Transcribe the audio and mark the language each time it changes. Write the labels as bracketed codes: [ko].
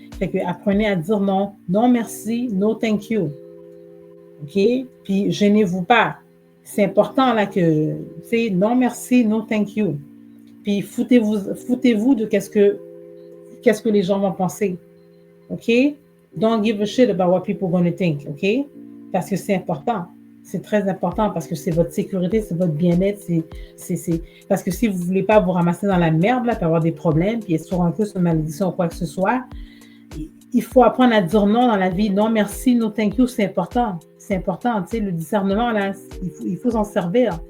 [fr] Fait que apprenez à dire non, non merci, [en] no thank you. [fr] OK? Puis, gênez-vous pas. C'est important là que, tu sais, non merci, [en] no thank you. [fr] Puis, foutez-vous de qu'est-ce que les gens vont penser. [en] OK? Don't give a shit about what people are going to think. OK? [fr] Parce que c'est important. C'est très important parce que c'est votre sécurité, c'est votre bien-être. Parce que si vous ne voulez pas vous ramasser dans la merde, là, puis avoir des problèmes, puis être sur un peu sur une malédiction ou quoi que ce soit, il faut apprendre à dire non dans la vie. Non, merci, [en] no thank you, [fr] c'est important. C'est important, tu sais, le discernement, là, il faut s'en servir.